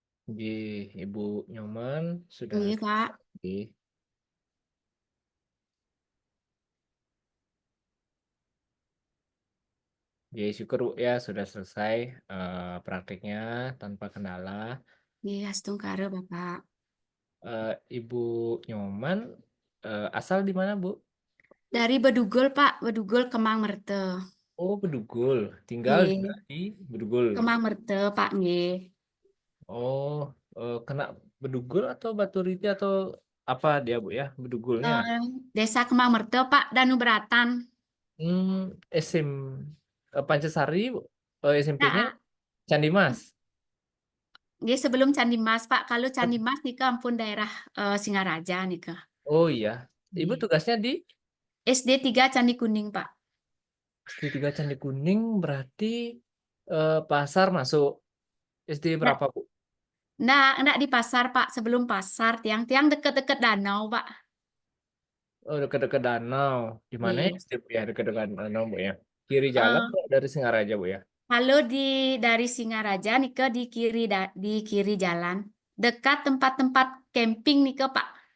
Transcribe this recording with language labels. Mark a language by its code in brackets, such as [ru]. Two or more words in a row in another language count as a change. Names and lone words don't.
[id] Nggih, Ibu Nyoman sudah Iya, Pak. nggih. Nggih, syukur Bu ya sudah selesai praktiknya tanpa kendala. Iya, setungkara, Bapak. Ibu Nyoman asal di mana Bu? Dari Bedugul, Pak. Bedugul Kemang Merte. Oh, Bedugul. Tinggal juga Nggih. di Bedugul. Kemang Merte, Pak. Nggih. Oh, kena Bedugul atau Baturiti atau apa dia Bu ya? Bedugulnya. Eh, Desa Kemang Merte, Pak. Danu Beratan. SM Pancasari Bu. SMP-nya Nah, Candi Mas. nggih sebelum Candi Mas, Pak. Kalau Candi Mas nih ke ampun daerah Singaraja nih ke. Oh iya. Ibu Nggih. tugasnya di SD 3 Candi Kuning, Pak. SD 3 Candi Kuning berarti pasar masuk SD Nah, berapa Bu? enggak di pasar, Pak. Sebelum pasar, tiang-tiang deket-deket danau, Pak. Oh, dekat-dekat danau. Di mana ya Nggih. SD Bu ya? Dekat-dekat danau Bu ya. Kiri jalan Eh, kok dari Singaraja Bu ya. Kalau dari Singaraja nih ke di kiri jalan, dekat tempat-tempat camping nih ke Pak.